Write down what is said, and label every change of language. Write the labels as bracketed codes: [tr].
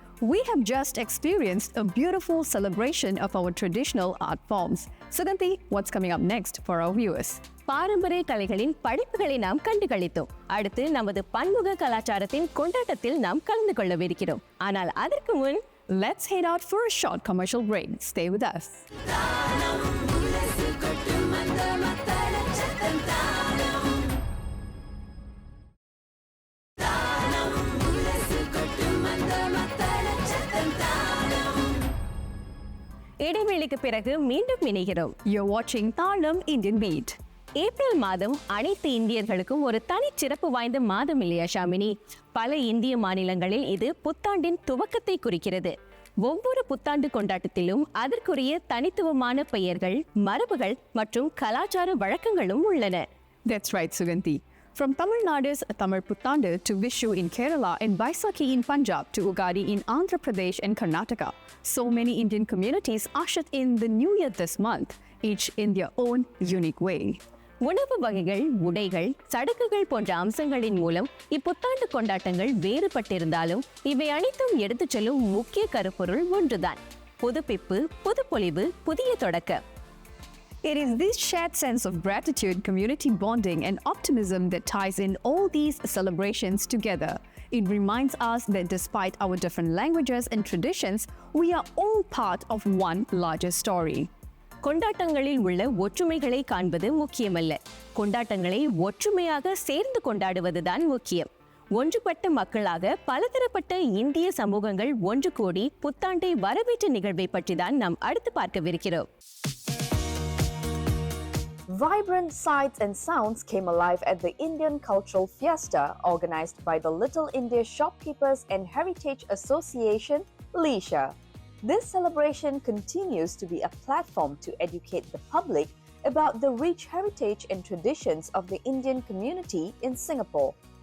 [en] We have just experienced a beautiful celebration of our traditional art forms. Suganti, what's coming up next for our viewers? [ta] பாரம்பரிய கலைகளின் படைப்புகளை நாம் கண்டுகளித்தோம். அடுத்து நமது பன்முக கலாச்சாரத்தின் கொண்டாட்டத்தில் நாம் கலந்து கொள்ளவிருக்கிறோம். ஆனால் அதற்கு முன் [en] let's head out for a short commercial break. Stay with us. [ta] இடைவேளைக்கு பிறகு மீண்டும் இணைகிறோம். [en] You're watching Thalam Indian Beat. [ta] April மாதம் அனைத்து இந்தியர்களுக்கும் ஒரு தனிச்சிறப்பு வாய்ந்த மாதம் இல்லையா ஷாமினி? பல இந்திய மாநிலங்களில் இது புத்தாண்டின் துவக்கத்தை குறிக்கிறது. ஒவ்வொரு புத்தாண்டு கொண்டாட்டத்திலும் அதற்குரிய தனித்துவமான பெயர்கள், மரபுகள் மற்றும் கலாச்சார வழக்கங்களும் உள்ளன. [en] That's right, Suganti. From Tamil Nadu's Tamil Puttandu to Vishu in Kerala and Baisakhi in Punjab to Ugadi in Andhra Pradesh and Karnataka, so many Indian communities ushered in the new year this month, each in their own unique way. [ta] உணவு வகைகள், உடைகள், சடங்குகள் போன்ற அம்சங்களின் மூலம் இப்புத்தாண்டு கொண்டாட்டங்கள் வேறுபட்டிருந்தாலும் இவை அனைத்தும் எடுத்துச் செல்லும் முக்கிய கருப்பொருள் ஒன்றுதான். புதுப்பிப்பு, புதுப்பொலிவு, புதிய தொடக்கம். [en] It is this shared sense of gratitude, community bonding, and optimism that ties in all these celebrations together. It reminds us that despite our different languages and traditions, we are all part of one larger story. [ta] கொண்டாட்டங்களில் உள்ள ஒற்றுமைகளை காண்பது முக்கியமல்ல, கொண்டாட்டங்களை ஒற்றுமையாக சேர்ந்து கொண்டாடுவதுதான் முக்கியம். ஒன்றுபட்ட மக்களாக பலதரப்பட்ட இந்திய சமூகங்கள் ஒன்று கூடி புத்தாண்டை வரவேற்ற நிகழ்வை பற்றி தான் நாம் அடுத்து பார்க்கவிருக்கிறோம். [en] Vibrant sights and sounds came alive at the Indian Cultural Fiesta organized by the Little India Shopkeepers and Heritage Association, LISHA. This celebration continues to be a platform to educate the public about the rich heritage and traditions of the Indian community in Singapore.